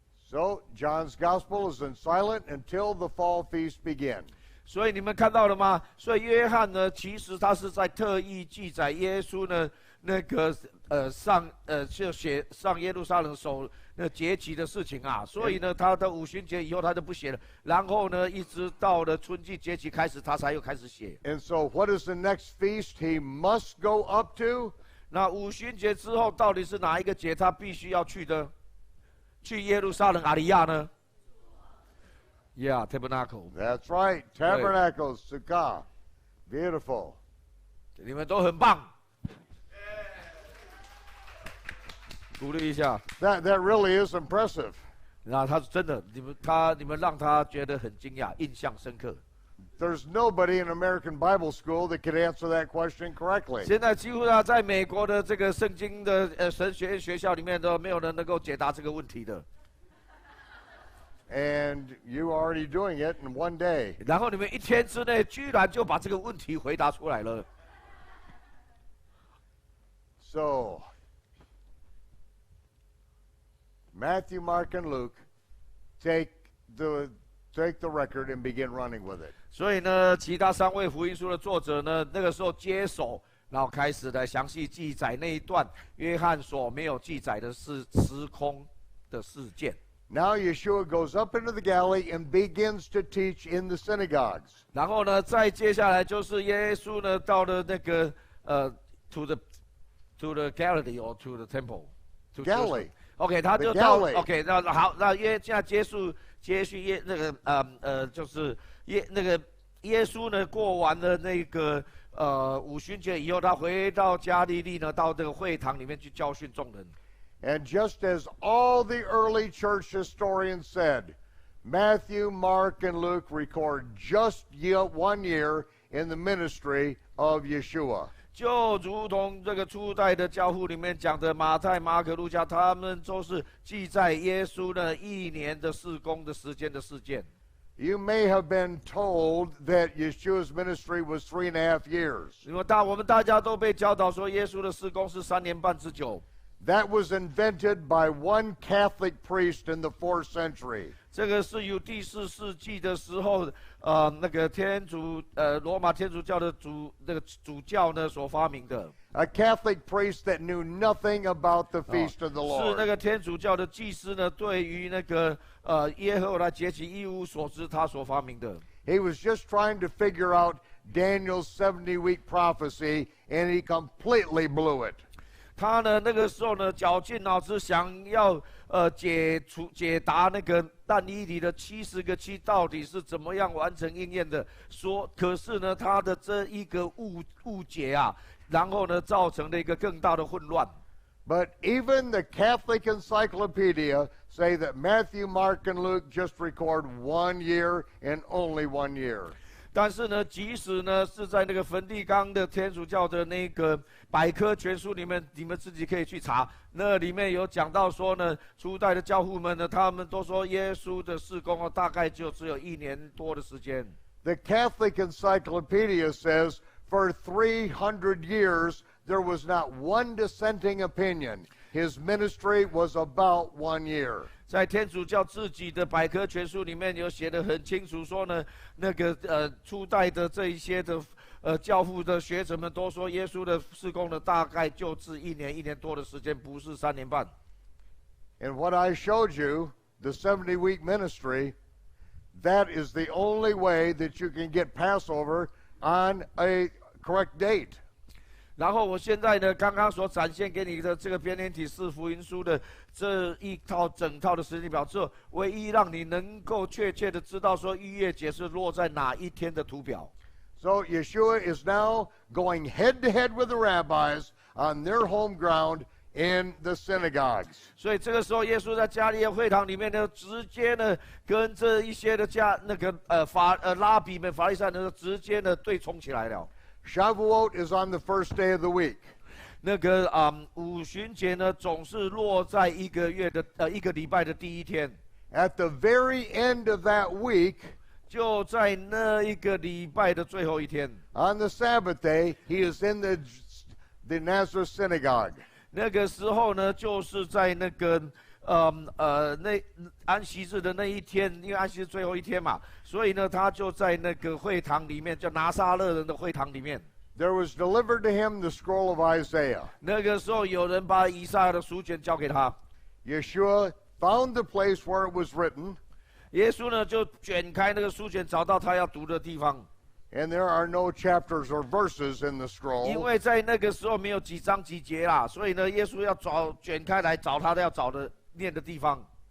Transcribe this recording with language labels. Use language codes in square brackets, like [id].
[en] So John's gospel is in silent until the fall feast begin. [zh] 所以你们看到了吗？所以约翰呢，其实他是在特意记载耶稣呢那个就写上耶路撒冷守那节期的事情啊。所以呢，他的五旬节以后他就不写了，然后呢，一直到了春季节期开始，他才又开始写。 [en] And so, what is the next feast he must go up to? [zh] 那五旬节之后，到底是哪一个节他必须要去的？去耶路撒冷阿里亚呢？ [en] Yeah, tabernacle. That's right, tabernacle, sukkah. Beautiful. [zh] 你们都很棒，鼓励一下。 [en] That really is impressive. [zh] 那他是真的，你们让他觉得很惊讶，印象深刻。 [en] There's nobody in American Bible school that could answer that question correctly. [zh] 现在几乎在美国的这个圣经的神学院学校里面都没有人能够解答这个问题的。 [en] And you are already doing it in one day. [zh] 然后你们一天之内居然就把这个问题回答出来了。 [en] So, Matthew, Mark, and Luke take the record and begin running with it. [zh] 所以呢，其他三位福音书的作者呢，那个时候接手然后开始来详细记载那一段约翰所没有记载的是时空的事件。 [en] Now Yeshua goes up into the Galilee and begins to teach in the synagogues. [zh] 然后呢，再接下来就是耶稣呢到了那个 [en] to the Galilee or to the temple to Galilee. [zh] OK， 他就 [en] The [zh] 到 [en] Galilee. [zh] OK， 那好，那现在接续那个就是那个耶稣呢过完了那个五旬节以后，他回到加利利呢，到这个会堂里面去教训众人。 [en] And just as all the early church historians said, Matthew, Mark, and Luke record just 1 year in the ministry of Yeshua. [zh] 就如同这个初代的教父里面讲的，马太、马可、路加，他们都是记载耶稣呢1年的事工的时间的事件。 [en] You may have been told that Yeshua's ministry was 3.5 years. [zh] 因为我们大家都被教导说，耶稣的事工是3年半之久。 [en] That was invented by one Catholic priest in the 4th century. [zh] 这个是由第4世纪的时候，那个罗马天主教的主教呢所发明的。 [en] A Catholic priest that knew nothing about the feast of the [zh] 是那 [en] Lord. [zh] 个天主教的祭司呢，对于那个耶和华节期一无所知，他所发明的。 [en] He was just trying to figure out Daniel's 70-week prophecy, and he completely blew it. [zh] 他呢那个时候呢绞尽脑汁想要解答那个但以理的70个7到底是怎么样完成应验的。可是呢他的这一个误解啊，然后呢造成了一个更大的混乱。 [en] But even the Catholic Encyclopedia say that Matthew, Mark, and Luke just record 1 year and only 1 year. [zh] 但是呢，即使呢是在那个梵蒂冈的天主教的那个百科全书里面，你们自己可以去查，那里面有讲到说呢，初代的教父们呢，他们都说耶稣的事工大概就只有1年多的时间。 [en] The Catholic Encyclopedia says for 300 years there was not one dissenting opinion. His ministry was about 1 year. [zh] 在天主教自己的百科全书里面有写得很清楚，说呢，那个初代的这一些的教父的学者们都说，耶稣的事工呢大概就只1年多的时间，不是3年半。 [en] And what I showed you, the 70-week ministry, that is the only way that you can get Passover on a correct date. [zh] 然后我现在呢，刚刚所展现给你的这个编年体四福音书的这一套整套的时间表，只唯一让你能够确切的知道说逾越节是落在哪一天的图表。 [en] So Yeshua is now going head to head with the rabbis on their home ground in the synagogues. [zh] 所以这个时候，耶稣在加利利会堂里面呢，直接呢跟这一些的拉比们、法利赛人直接呢对冲起来了。 [en] Shavuot is on the first day of the week. [zh] 那个五旬节呢，总是落在一个礼拜的第一天。 [en] At the very end of that week, [zh] 就在那一个礼拜的最后一天。 [en] on the Sabbath day, he is in the Nazareth synagogue. [zh] 那个时候呢，就是在那个那安息日的那一天，因为安息日最后一天嘛，所以呢，他就在那个会堂里面，叫拿撒勒人的会堂里面。 [en] There was delivered to him the scroll of Isaiah. [zh] 那个时候，有人把以赛亚的书卷交给他。 [en] Yeshua found the place where it was written. [zh] 耶稣呢，就卷开那个书卷，找到他要读的地方。 [en] And there are no chapters or verses in the [zh] 因 [en] scroll. [zh] 为在那个时候没有几章几节啦，所以呢，耶稣要卷开来找他要找的念的地方。